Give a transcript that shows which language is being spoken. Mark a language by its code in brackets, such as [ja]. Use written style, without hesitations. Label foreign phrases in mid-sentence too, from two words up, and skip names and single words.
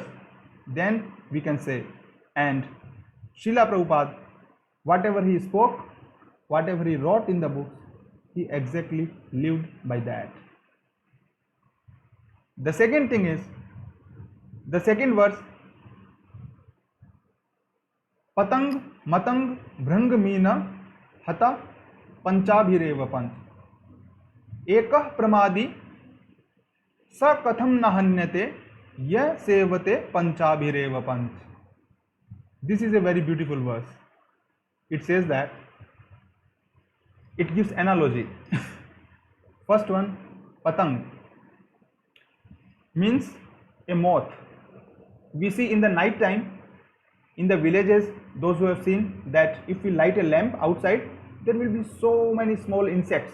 [en] Then we can say, and Srila Prabhupada, whatever he spoke, whatever he wrote in the books, he exactly lived by that. The second thing is, the second verse, [sa] पतङ्ग मातङ्ग भृङ्ग मीन हता पञ्चभिरेव पञ्च एकः प्रमादी स कथं न हन्यते यः सेवते पञ्चभिरेव पञ्च. [en] This is a very beautiful verse. It says that, it gives analogy. First one, patang means a moth. We see in the night time in the villages, those who have seen that if we light a lamp outside, there will be so many small insects.